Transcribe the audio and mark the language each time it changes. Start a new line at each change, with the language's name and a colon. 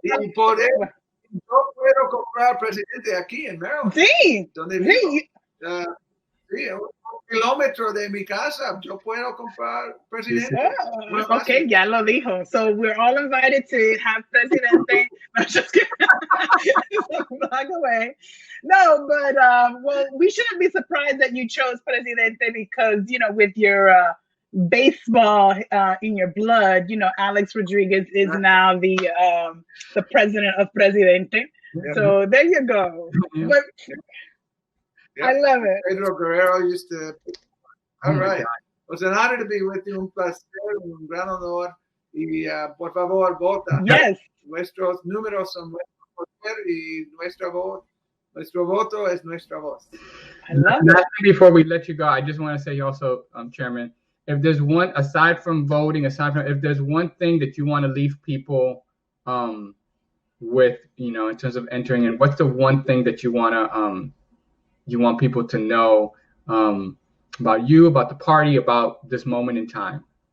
Spanish: Y por eso yo puedo comprar presidente aquí en Maryland. Sí, donde vivo. Sí, un kilómetro de mi casa, yo puedo comprar presidente. Oh, okay, ya lo dijo.
English: So we're all invited to have presidente. No, just kidding. Block away. No, but well, we shouldn't be surprised that you chose presidente because, you know, with your baseball in your blood, you know, Alex Rodriguez is now the president of Presidente. Yeah. So there you go. Yeah. But I love it. Pedro Guerrero used to. All right. It was an honor to be with you.
Spanish: Un placer, un gran honor. Y por favor, vota.
English: Yes.
Spanish: Nuestros números son nuestro poder y nuestro voto es nuestra voz.
English: I love it. Before we let you go, I just want to say also, Chairman, if there's one, aside from voting, if there's one thing that you want to leave people with, you know, in terms of entering in, what's the one thing that you want to you want people to know about you, about the party, about this moment in time?